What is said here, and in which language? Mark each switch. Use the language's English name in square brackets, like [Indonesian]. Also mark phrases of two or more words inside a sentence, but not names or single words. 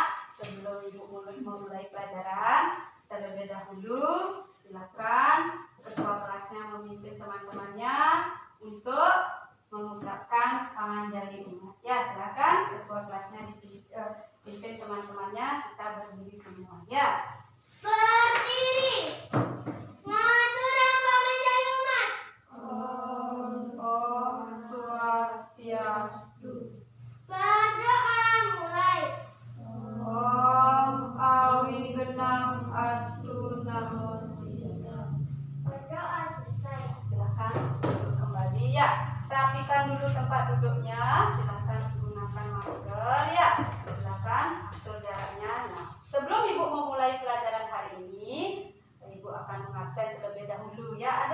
[Indonesian] Sebelum Ibu memulai pelajaran, terlebih dahulu silakan ketua kelasnya memimpin teman-temannya untuk mengucapkan [Balinese] panganjali umat. [Indonesian] Ya, silakan ketua kelasnya dipimpin teman-temannya. Kita berdiri semua. Ya. Berdiri. [Balinese] Ngaturang panganjali umat. [Sanskrit] Om Swastiastu. [Indonesian] Berdoa mulai. [Sanskrit] Om Awigenang Astu Namo Siddhaya. [Indonesian] Berdoa selesai. Silakan duduk kembali ya. Rapikan dulu tempat duduknya. Silakan gunakan masker ya. Silakan atur jaraknya. Nah, sebelum Ibu memulai pelajaran hari ini, Ibu akan mengabsen terlebih dahulu ya.